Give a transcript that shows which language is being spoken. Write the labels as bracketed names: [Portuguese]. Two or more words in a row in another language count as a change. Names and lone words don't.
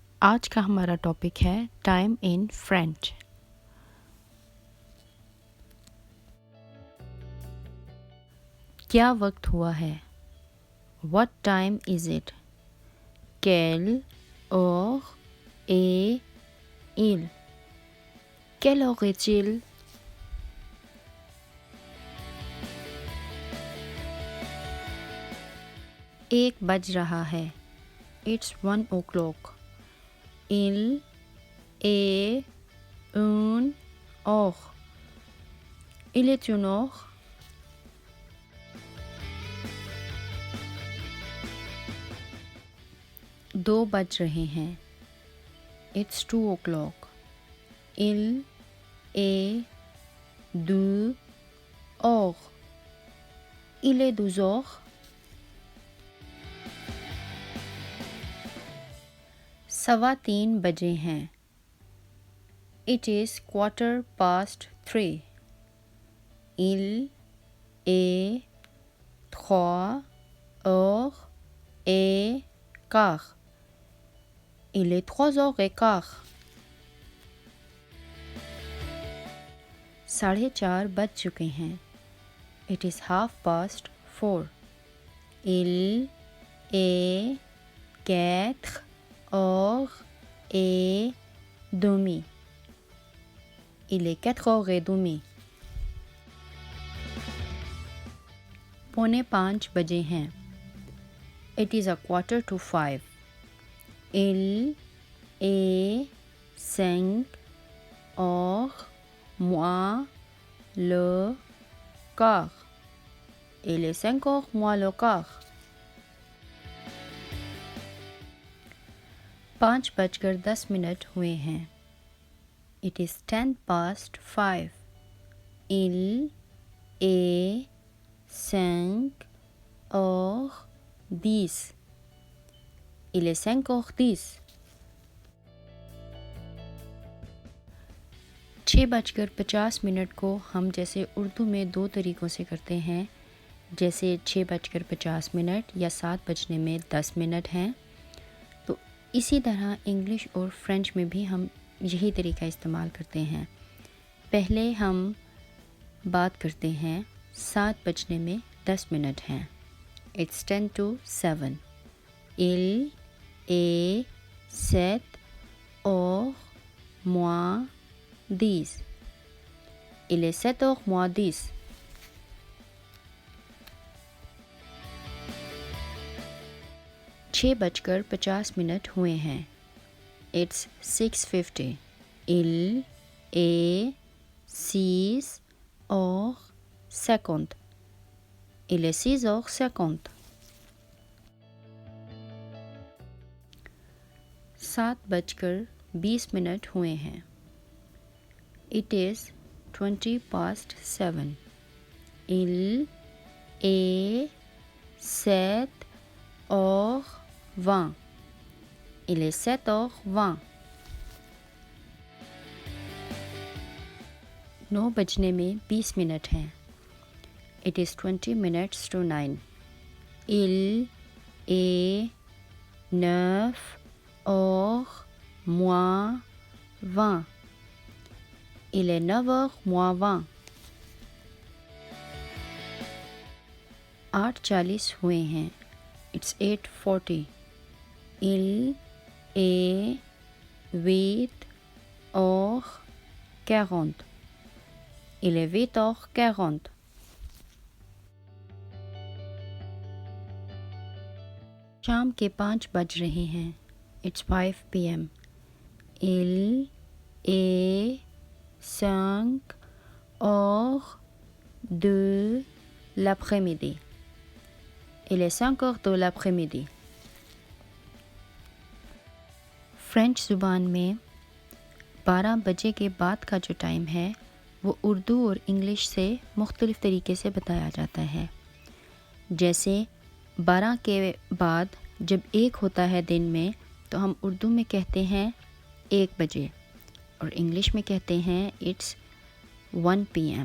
[Urdu] آج کا ہمارا ٹاپک ہے [English] time in French. [Urdu] کیا وقت ہوا ہے? [English] What time is it? [French] Quelle heure est-il? Quelle heure est-il? [Urdu] ایک بج رہا ہے. [English] It's 1 o'clock. [French] Il est une heure. Il est une heure. [Urdu] دو بج رہے ہیں. [English] It's 2 o'clock. [French] Il est deux heures. Il est 12 heures. [Urdu] سوا تین بجے ہیں. [English] It is 3:15. [French] Il est 3 heures et quart. Il est 3 heures et quart. [Urdu] 4:30 بج چکے ہیں. [English] It is 4:30. [French] Il est 4 heures et demie. Il est 4 heures et demie. [Urdu] 4:45 بجے ہیں. [English] It is 4:45. [French] Il est 5 heures moins le quart. Il est 5 heures moins le quart. [Urdu] 5:10 ہوئے ہیں. [English] It is 5:10. [French] Il est 5h10. Il est 5h10. [Urdu] 6:50 کو ہم جیسے اردو میں دو طریقوں سے کرتے ہیں، جیسے 6:50 یا 7:10 ہیں. تو اسی طرح انگلش اور فرینچ میں بھی ہم یہی طریقہ استعمال کرتے ہیں. پہلے ہم بات کرتے ہیں 7:10 ہیں. [English] It's 10:07. [French] Il est 7h moins 10. Il est 7h moins 10. [Urdu] 6:50 ہوئے ہیں. [English] It's 6:50. [French] Il est 6h50. Il est 6h50. [Urdu] 7:20 ہوئے ہیں. [English] It is 7:20. [French] Il est 7h20. Il est 7h20. [Urdu] 9:20 ہیں. [English] It is 9:20. [French] Il est 9h moins 20. Il est 9h moins 20. [Urdu] 8:40 ہوئے ہیں. [English] It's 8:40. [French] Il est 8h40. Il est 8h40. [Urdu] شام کے 5 بج رہے ہیں۔ [English] It's 5 p.m. [French] Il est 5h de l'après-midi. Il est 5h de l'après-midi. [Urdu] فرینچ زبان میں 12 بجے کے بعد کا جو ٹائم ہے وہ اردو اور انگلش سے مختلف طریقے سے بتایا جاتا ہے۔ جیسے 12 کے بعد جب 1 ہوتا ہے دن میں تو ہم اردو میں کہتے ہیں 1 بجے اور انگلش میں کہتے ہیں [English] It's 1 p.m.